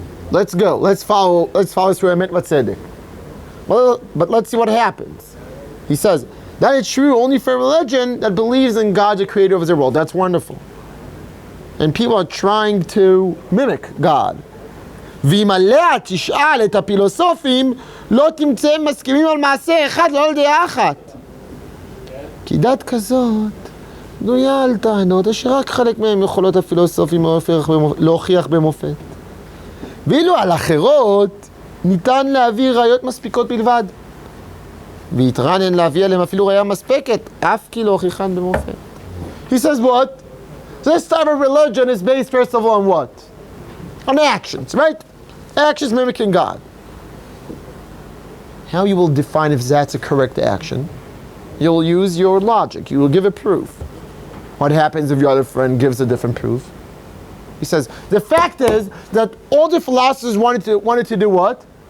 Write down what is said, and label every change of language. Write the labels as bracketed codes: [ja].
[en] Let's go. Let's follow through emet v'tzedek. Well, but let's see what happens. He says, that is true only for a religion that believes in God, the creator of the world. That's wonderful. And people are trying to mimic God. [he] ואם עליה תשאל את הפילוסופים, לא תמצא הם מסכימים על מעשה אחד, לא על דעה אחת. כי דת כזאת בנויה על טענות אשר רק חלק מהם יכולות הפילוסופים להוכיח במופת. ואילו על אחרות ניתן להביא ראיות מספיקות בלבד. ויתרנן להביא עליהם אפילו ראיה מספקת, אף כי לא הוכיחן במופת. [en] He says what? This type of religion is based first of all on what? On actions, right? Actions mimicking God. How you will define if that's a correct action? You'll use your logic. You will give a proof. What happens if your other friend gives a different proof? He says, the fact is that all the philosophers wanted to do what?